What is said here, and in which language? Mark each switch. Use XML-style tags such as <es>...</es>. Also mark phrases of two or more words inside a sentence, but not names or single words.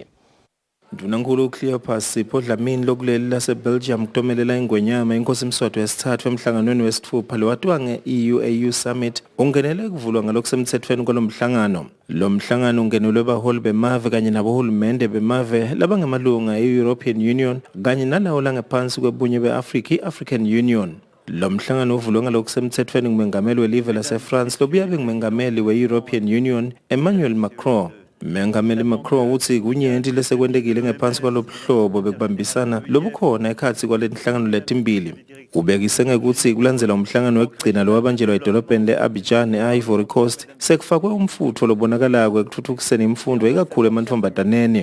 <ss>Dunankulu Cleopas Sipho Dlamini lokuleli laseBelgium kutomelela ingwenyama inkosi Mswati wesithathu emhlanganweni wesithupha lowathiwa nge-EU Summit ungenele kuvulwa ngalokusemthethweni kwalomhlangano. Lo mhlangano ungenelwe baholi bemave kanye nabohulumende bemave labangamalunga e-European Union kanye nalawo langaphansi kwebunye be-Africa i-African Union. Lo mhlangano uvulwe ngalokusemthethweni ngumengameli welive laseFrance lobuye abe ngumengameli we-European Union Emmanuel Macron. Mengameli Macron uthi kunyenti lesekwendekile ngephansi kwalobhlobo bekubambisana lobukhona ekhatsi kwalenhlangano letimbili. Ubekise ngekuthi kulandzela umhlangano wekugcina lowabanjelwa edolobheni le-Abidjan e-Ivory Coast sekufakwe umfutho lobonakalako ekuthuthukiseni imfundo ikakhulu emantfombataneni.</ss>